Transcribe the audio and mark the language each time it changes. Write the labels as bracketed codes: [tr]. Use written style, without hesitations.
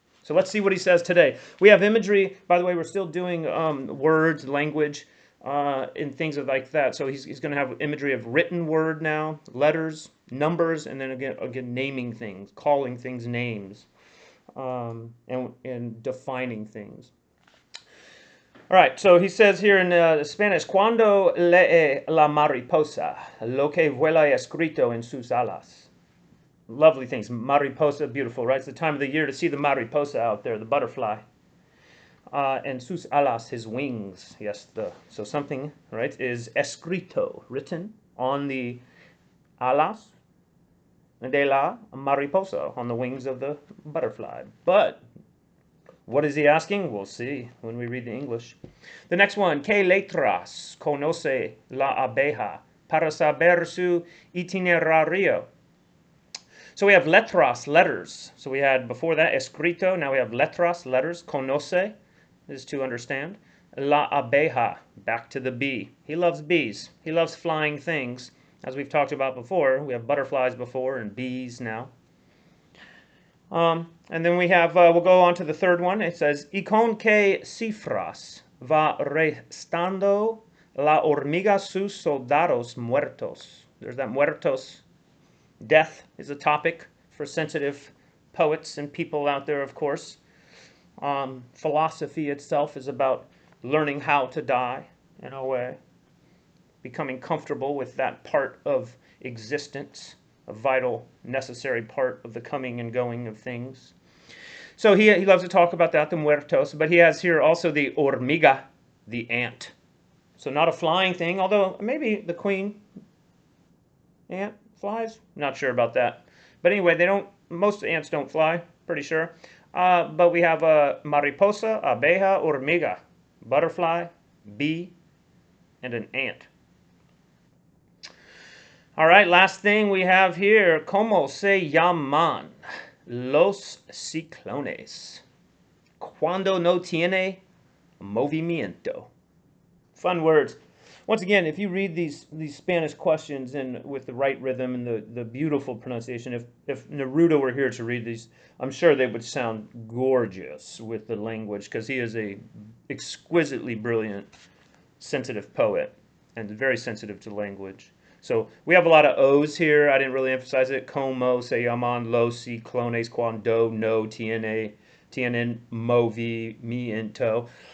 [en] So let's see what he says today. We have imagery. By the way, we're still doing words, language. in things like that. So he's going to have imagery of written word now, letters, numbers, and then again naming things, calling things names, and defining things. All right, so he says here in Spanish, [es] cuando lee la mariposa, lo que vuela escrito en sus alas. [en] Lovely things. Mariposa, beautiful, right? It's the time of the year to see the mariposa out there, the butterfly. And sus alas, his wings. Yes, so something, right, is escrito, written on the [es] alas de la mariposa, [en] on the wings of the butterfly. But what is he asking? We'll see when we read the English. The next one, [es] ¿Qué letras conoce la abeja para saber su itinerario? [en] So we have letras, letters. So we had before that escrito, now we have letras, letters. Conoce is to understand. La abeja, back to the bee. He loves bees. He loves flying things. As we've talked about before, we have butterflies before and bees now. And then we have, we'll go on to the third one. It says, [es] ¿Y con qué cifras va restando la hormiga sus soldados muertos? [en] There's that muertos. Death is a topic for sensitive poets and people out there, of course. Philosophy itself is about learning how to die, in a way. Becoming comfortable with that part of existence, a vital, necessary part of the coming and going of things. So he loves to talk about that, the muertos, but he has here also the hormiga, the ant. So not a flying thing, although maybe the queen ant flies. Not sure about that. But anyway, most ants don't fly, pretty sure. But we have a mariposa, abeja, hormiga, butterfly, bee, and an ant. All right, last thing we have here, [es] ¿Cómo se llaman los ciclones cuando no tiene movimiento? [en] Fun words. Once again, if you read these Spanish questions and with the right rhythm and the beautiful pronunciation, if Neruda were here to read these, I'm sure they would sound gorgeous with the language, because he is a exquisitely brilliant, sensitive poet and very sensitive to language. So we have a lot of O's here. I didn't really emphasize it. [es] Como se llaman los ciclones cuando no tienen movimiento.